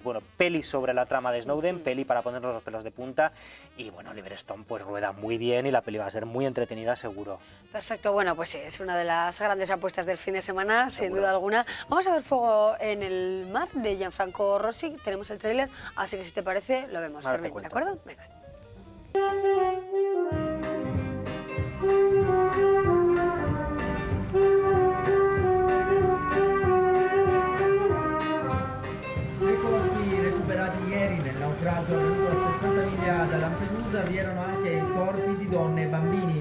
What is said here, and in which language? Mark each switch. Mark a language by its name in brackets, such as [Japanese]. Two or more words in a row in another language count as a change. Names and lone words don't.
[Spanish] Bueno, peli sobre la trama de Snowden, peli para ponernos los pelos de punta, y bueno, Oliver Stone pues rueda muy bien y la peli va a ser muy entretenida seguro. Perfecto, bueno, pues sí, es una de las grandes apuestas del fin de semana, sin Seguro. duda alguna. Vamos a ver Fuego en el mar de Gianfranco Rossi, tenemos el tráiler, así que si te parece lo vemos, Ahora te Fermín, ¿de cuento. acuerdo? Venga. [Italian] Eccolo qui, recuperati ieri nel naufragio avvenuto a 60 miglia da Lampedusa, vi erano anche i corpi di donne e bambini.